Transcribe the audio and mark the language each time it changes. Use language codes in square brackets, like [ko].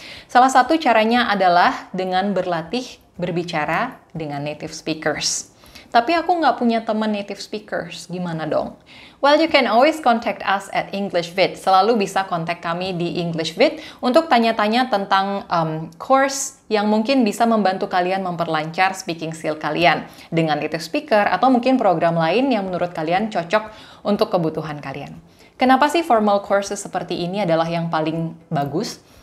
[id] Salah satu caranya adalah dengan berlatih berbicara dengan native speakers. Tapi aku nggak punya teman native speakers, gimana dong? [en] Well, you can always contact us at English Vid. [id] Selalu bisa kontak kami di English Vid untuk tanya-tanya tentang course yang mungkin bisa membantu kalian memperlancar speaking skill kalian dengan native speaker atau mungkin program lain yang menurut kalian cocok untuk kebutuhan kalian. Kenapa sih formal courses seperti ini adalah yang paling bagus?